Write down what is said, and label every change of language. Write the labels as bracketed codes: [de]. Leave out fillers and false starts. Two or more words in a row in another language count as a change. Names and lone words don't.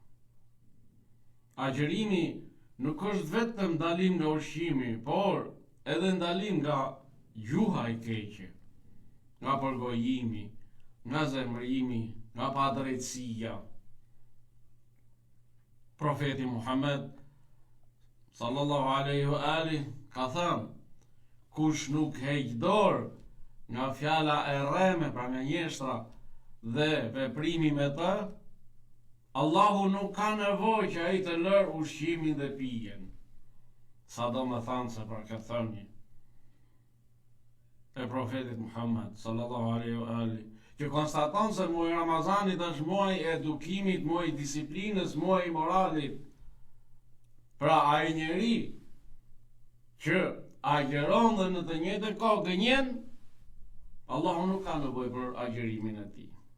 [sq] Agjërimi nuk është vetëm ndalim nga ushqimi, por edhe ndalim nga gjuha e keqe, nga përgojimi, nga zemrimi, nga padrejtësia. Profeti Muhammed [ar] sallallahu alaihi wa alihi [sq] ka thënë, kush nuk heq dorë nga fjala e rreme, pra nga njeshtra dhe veprimi me të, Allahu nuk ka nevojë që ai të lërë ushqimin dhe pijen. Sa do më thanë se për këtë thënie e profetit Muhammed [ar] sallallahu alaihi wa alihi, [sq] që konstaton se muaji i Ramazanit është muaji i edukimit, muaji i disiplinës, muaji i moralit. Pra ai njeri që agjeron dhe në të njëjtën kohë gënjen, Allahu nuk ka nevojë për agjerimin e tij.